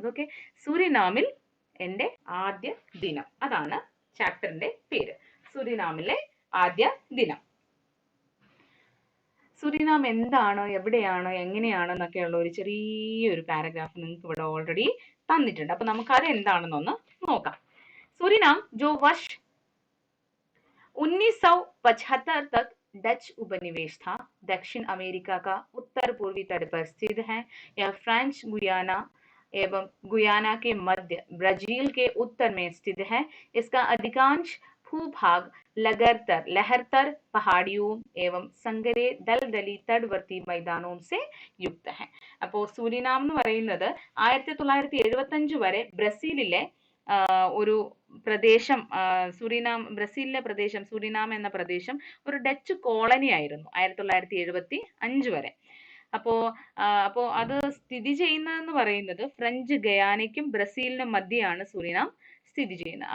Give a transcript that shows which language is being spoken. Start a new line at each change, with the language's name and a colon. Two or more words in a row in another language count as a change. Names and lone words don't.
Malayalam: ഓക്കെ, സുരിനാമിൽ എന്റെ ആദ്യ ദിനം, അതാണ് ചാപ്റ്ററിന്റെ പേര്, സുരിനാമിലെ ആദ്യ ദിനം. സുരിനാം എന്താണ്, എവിടെയാണ്, എങ്ങനെയാണ് എന്നൊക്കെയുള്ള ഒരു ചെറിയൊരു പാരഗ്രാഫ് നിങ്ങൾക്ക് ഇവിടെ ഓൾറെഡി തന്നിട്ടുണ്ട്. അപ്പൊ നമുക്ക് അത് എന്താണെന്നൊന്ന് നോക്കാം.
Hindi: സുരിനാം जो वर्ष 1975 तक डच उपनिवेश था, दक्षिण अमेरिका का उत्तर पूर्वी तट पर स्थित है। यह फ्रेंच गुयाना एवं गुयाना के मध्य, ब्राजील के उत्तर में स्थित है। इसका अधिकांश भूभाग लहरतर पहाड़ियों एवं संगरे दलदली तटवर्ती मैदानों से युक्त है.
Malayalam: അപ്പോൾ സുരിനാം എന്ന് പറയുന്നത് 1975 വരെ ബ്രസീലിലെ ഒരു പ്രദേശം, ബ്രസീലിലെ പ്രദേശം സുരിനാം എന്ന പ്രദേശം ഒരു ഡച്ച് കോളനി ആയിരുന്നു 1975 വരെ. അപ്പോ അത് സ്ഥിതി ചെയ്യുന്നതെന്ന് പറയുന്നത് ഫ്രഞ്ച് ഗയാനയ്ക്കും ബ്രസീലിനും മധ്യയാണ് സുരിനാം സ്ഥിതി ചെയ്യുന്നത്.